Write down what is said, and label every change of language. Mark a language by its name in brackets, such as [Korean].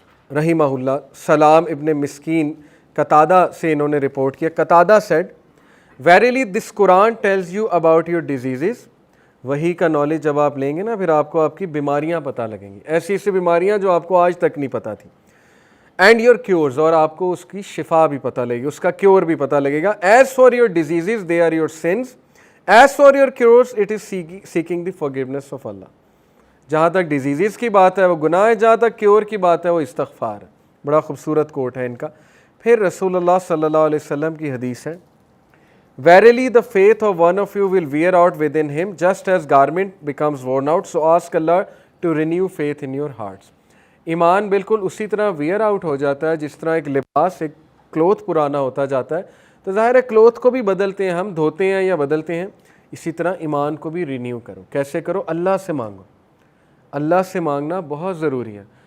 [Urdu] رحمہ اللہ، سلام ابن مسکین، قتادہ سے انہوں نے رپورٹ کیا۔ قتادہ [English] said, verily this Quran tells you about your diseases۔ [Urdu] وہی کا نالج جب آپ لیں گے نا، پھر آپ کو آپ کی بیماریاں پتہ لگیں گی، ایسی ایسی بیماریاں جو آپ کو آج تک نہیں پتہ تھی۔ [English] and your cures, [Urdu] اور آپ کو اس کی شفا بھی پتہ لگے گی، اس کا کیور بھی پتہ لگے گا۔ [English] As for your diseases they are your sins, as for your cures it is seeking the forgiveness of Allah. [Urdu] جہاں تک ڈیزیزز کی بات ہے وہ گناہ ہے، جہاں تک کیور کی بات ہے وہ استغفار ہے. بڑا خوبصورت کوٹ ہے ان کا. پھر رسول اللہ صلی اللہ علیہ وسلم کی حدیث ہے [English] Verily the faith of one of you will wear out within him just as garment becomes worn out, so ask Allah to renew faith in your hearts. [Urdu] ایمان بالکل اسی طرح ویئر آؤٹ ہو جاتا ہے جس طرح ایک لباس، ایک کلوتھ پرانا ہوتا جاتا ہے. تو ظاہر ہے کلوتھ کو بھی بدلتے ہیں ہم، دھوتے ہیں یا بدلتے ہیں. اسی طرح ایمان کو بھی رینیو کرو. کیسے کرو؟ اللہ سے مانگو. اللہ سے مانگنا بہت ضروری ہے.